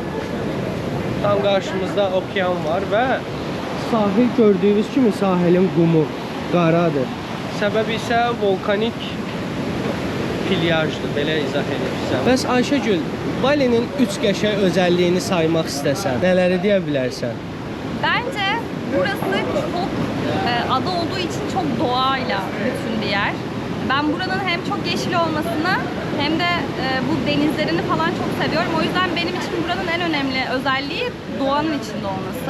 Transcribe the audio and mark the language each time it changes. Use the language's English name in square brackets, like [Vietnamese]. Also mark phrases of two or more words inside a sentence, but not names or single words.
[Azerbaijani] Tam qarşımızda okean var və sahil gördüyünüz kimi sahilin qumu qaradır. Səbəbi isə volkanik pilyajdır, belə izah edirsən. Bəs Ayşəgül, Balinin 3 qəşəng özəlliyini saymaq istəsən, nələri deyə bilərsən? [Turkish] Bence burası çok ada olduğu için çok doğayla bütün bir yer. Ben buranın hem çok yeşil olmasını hem de bu denizlerini falan çok seviyorum. O yüzden benim için buranın en önemli özelliği doğanın içinde olması.